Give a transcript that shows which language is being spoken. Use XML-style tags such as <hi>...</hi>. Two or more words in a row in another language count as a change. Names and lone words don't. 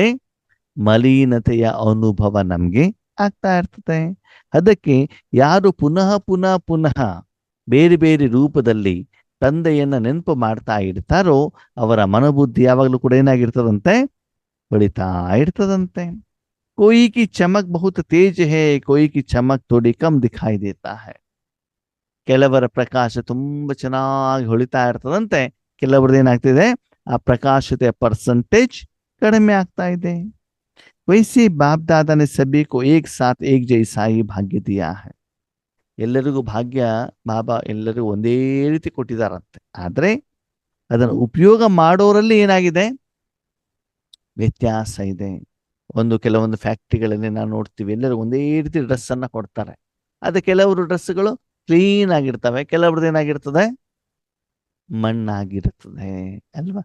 <kn>ಮಲಿನತೆಯ ಅನುಭವ ನಮ್ಗೆ ಆಗ್ತಾ ಇರ್ತದೆ. ಅದಕ್ಕೆ ಯಾರು ಪುನಃ ಪುನಃ ಪುನಃ ಬೇರೆ ಬೇರೆ ರೂಪದಲ್ಲಿ ತಂದೆಯನ್ನ ನೆನಪು ಮಾಡ್ತಾ ಇರ್ತಾರೋ ಅವರ ಮನೋಬುದ್ಧಿ ಯಾವಾಗಲೂ ಕೂಡ ಏನಾಗಿರ್ತದಂತೆ? ಹೊಳಿತಾ ಇರ್ತದಂತೆ.</kn> <hi>कोई की चमक बहुत तेज है, कोई की चमक थोड़ी कम दिखाई देता है.</hi> <kn>ಕೆಲವರ ಪ್ರಕಾಶ ತುಂಬಾ ಚೆನ್ನಾಗಿ ಹೊಳಿತಾ ಇರ್ತದಂತೆ, ಕೆಲವರದ್ದು ಏನಾಗ್ತಿದೆ, ಆ ಪ್ರಕಾಶತೆಯ ಪರ್ಸೆಂಟೇಜ್ ಕಡಿಮೆ ಆಗ್ತಾ ಇದೆ.</kn> <hi>वैसे बाप दादा ने सभी को एक साथ एक जैसा ही भाग्य दिया है.</hi> <kn>ಎಲ್ಲರಿಗೂ ಭಾಗ್ಯ ಬಾಬಾ ಎಲ್ಲರಿಗೂ ಒಂದೇ ರೀತಿ ಕೊಟ್ಟಿದಾರಂತೆ. ಆದ್ರೆ ಅದನ್ನು ಉಪಯೋಗ ಮಾಡೋರಲ್ಲಿ ಏನಾಗಿದೆ, ವ್ಯತ್ಯಾಸ ಇದೆ. ಕೆಲವೊಂದು ಫ್ಯಾಕ್ಟ್ರಿಗಳಲ್ಲಿ ನಾವು ನೋಡ್ತೀವಿ, ಎಲ್ಲರೂ ಒಂದೇ ರೀತಿ ಡ್ರೆಸ್ ಅನ್ನ ಕೊಡ್ತಾರೆ. ಅದೇ ಕೆಲವರು ಡ್ರೆಸ್ಗಳು ಕ್ಲೀನ್ ಆಗಿರ್ತವೆ, ಕೆಲವ್ರದ್ದು ಏನಾಗಿರ್ತದೆ, ಮಣ್ಣಾಗಿರ್ತದೆ ಅಲ್ವಾ.</kn>